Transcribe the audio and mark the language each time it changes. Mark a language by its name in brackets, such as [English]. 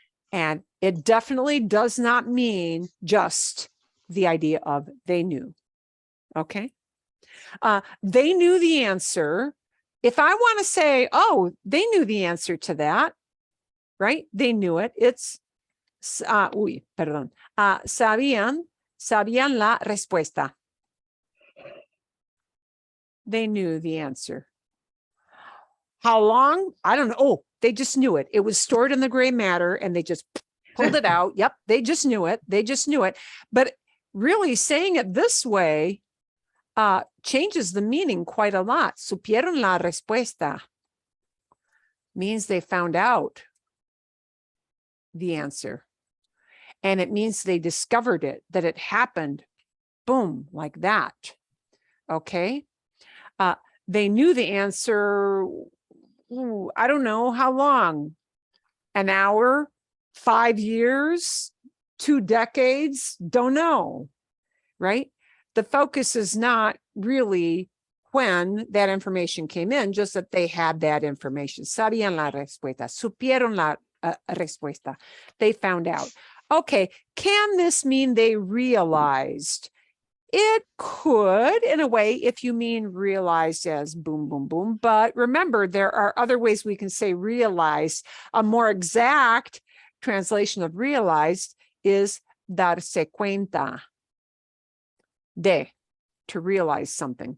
[English] And it definitely does not mean just the idea of they knew. Okay. They knew the answer. If I want to say, oh, they knew the answer to that, right? They knew it. [Spanish] It's, sabían la respuesta. [English] They knew the answer. How long? I don't know. Oh, they just knew it. It was stored in the gray matter and they just pulled it out. Yep, they just knew it. They just knew it. But really saying it this way changes the meaning quite a lot. [Spanish] Supieron la respuesta [English] means they found out the answer. And it means they discovered it, that it happened, boom, like that. Okay. They knew the answer. I don't know how long, an hour, 5 years, 2 decades, don't know, right? The focus is not really when that information came in, just that they had that information. [Spanish] Sabían la respuesta, supieron la respuesta. [English] They found out. Okay, can this mean they realized? It could, in a way, if you mean realized as boom, boom, boom. But remember, there are other ways we can say realized. A more exact translation of realized is [Spanish] darse cuenta de, [English] to realize something.